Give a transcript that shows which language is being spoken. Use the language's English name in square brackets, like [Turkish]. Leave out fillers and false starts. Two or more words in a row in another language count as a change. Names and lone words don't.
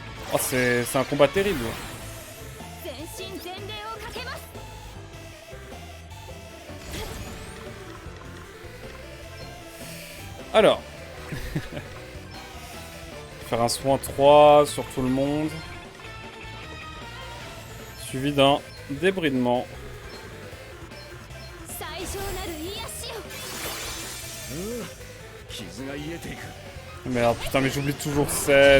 [French] Oh, c'est un combat terrible. [Japanese] 全身全霊をかけます [French] Alors. Faire un soin 3 sur tout le monde. Suivi d'un débridement. Merde, putain, mais j'oublie toujours 7.